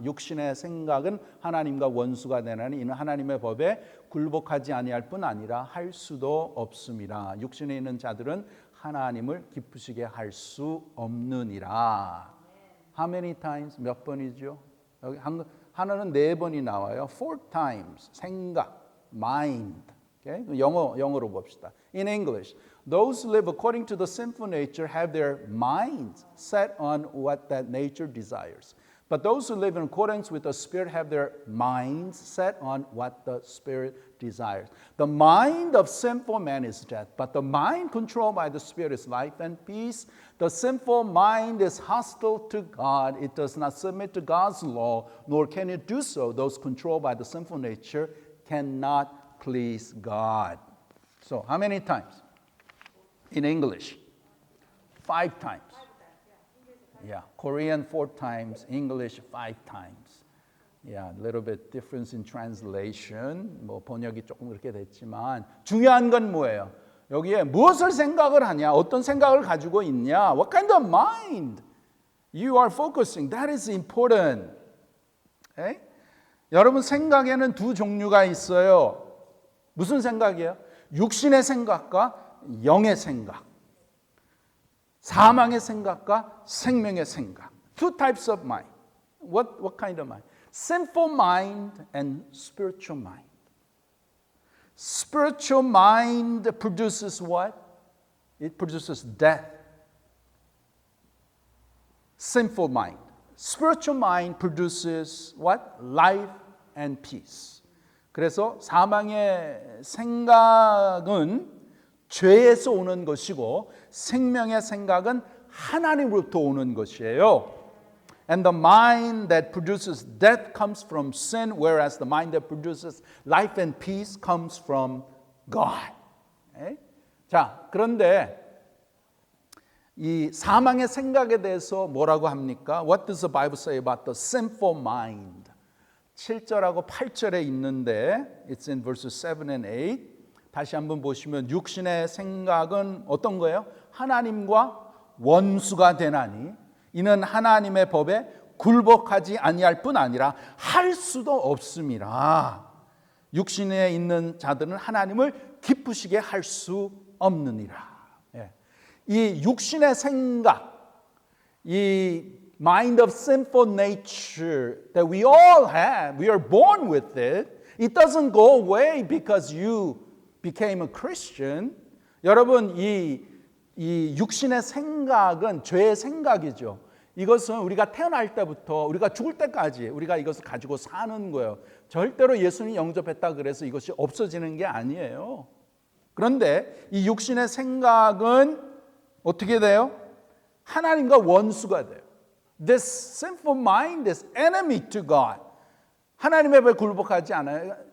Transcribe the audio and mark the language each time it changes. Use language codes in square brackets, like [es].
[ko] 육신의 생각은 하나님과 원수가 되나니 이는 하나님의 법에 굴복하지 아니할 뿐 아니라 할 수도 없음이라. 육신에 있는 자들은 하나님을 기쁘시게 할 수 없느니라. [en] How many times? [ko] 몇 번이죠? 여기 하나는 4번이 나와요. [en] 4 times. 생각, mind. Okay? [ko] 영어로 봅시다. [en] In English, those who live according to the sinful nature have their minds set on what that nature desires. But those who live in accordance with the Spirit have their minds set on what the Spirit desires. The mind of sinful man is death, but the mind controlled by the Spirit is life and peace. The sinful mind is hostile to God. It does not submit to God's law, nor can it do so. Those controlled by the sinful nature cannot please God. So, how many times? In English? 5 times. Yeah, Korean 4 times, English 5 times. Yeah, a little bit difference in translation. [ko] 뭐 번역이 조금 그렇게 됐지만 중요한 건 뭐예요? 여기에 무엇을 생각을 하냐? 어떤 생각을 가지고 있냐? [en] What kind of mind you are focusing? That is important. Okay? [ko] 여러분 생각에는 2 종류가 있어요. 무슨 생각이에요? 육신의 생각과 영의 생각. 사망의 생각과 생명의 생각. [en] 2 types of mind. What kind of mind? Sinful mind and spiritual mind. Spiritual mind produces what? It produces death. Sinful mind. Spiritual mind produces what? Life and peace. [ko] 그래서 사망의 생각은 죄에서 오는 것이고 생명의 생각은 하나님으로부터 오는 것이에요. [en] And the mind that produces death comes from sin, whereas the mind that produces life and peace comes from God. Okay? [ko] 자, 그런데 이 사망의 생각에 대해서 뭐라고 합니까? [en] What does the Bible say about the sinful mind? [ko] 7절하고 8절에 있는데 [en] It's in verses 7 and 8. [ko] 다시 한번 보시면 육신의 생각은 어떤 거예요? 하나님과 원수가 되나니 이는 하나님의 법에 굴복하지 아니할 뿐 아니라 할 수도 없음이라. 육신에 있는 자들은 하나님을 기쁘시게 할 수 없느니라. 이 육신의 생각, 이 [en] mind of sinful nature that we all have, we are born with it. It doesn't go away because you became a Christian. [ko] 여러분 이 육신의 생각은 죄의 생각이죠. 이것은 우리가 태어날 때부터 우리가 죽을 때까지 우리가 이것을 가지고 사는 거예요. 절대로 예수님 영접했다 그래서 이것이 없어지는 게 아니에요. 그런데 이 육신의 생각은 어떻게 돼요? 하나님과 원수가 돼요. [en] This sinful mind is enemy to God. [ko] 하나님의 법에 굴복하지 않아요.